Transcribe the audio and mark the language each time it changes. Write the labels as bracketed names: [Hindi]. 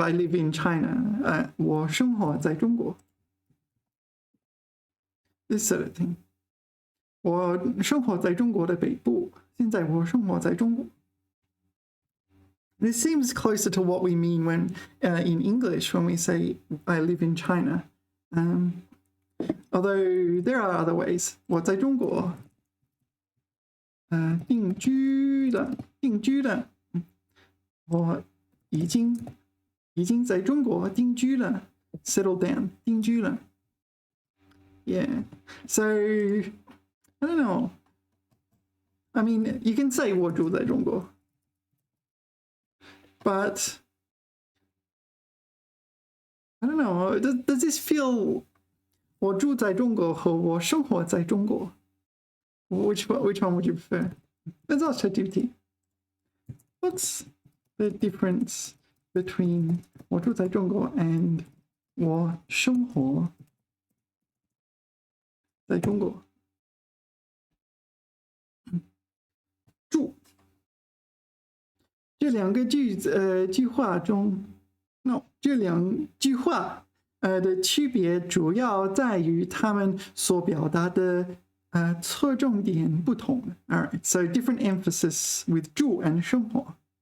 [English] I live in China. [Chinese] 我生活在中国 [English] This sort of thing. [Chinese] 我生活在中国的北部。现在我生活在中国。 [English] This seems closer to what we mean when in English when we say I live in China. Although there are other ways. [Chinese] 我在中国定居了我已经在中国定居了 [English] settle down [Chinese] 定居了 [English] Yeah, so I don't know. I mean, you can say [Chinese] 我住在中国 [English] but I don't know. Does this feel [Chinese] 我住在中国和我生活在中国 [English] Which one would you prefer? Let's ask ChatGPT. What's the difference between [Chinese] 我住在中国 [English] and [Chinese] 我生活在中国？住这两个句话中 ， [English] no， [Chinese] 这两句话的区别主要在于他们所表达的侧重点不同 [English] Alright, so different emphasis with 住 and 生活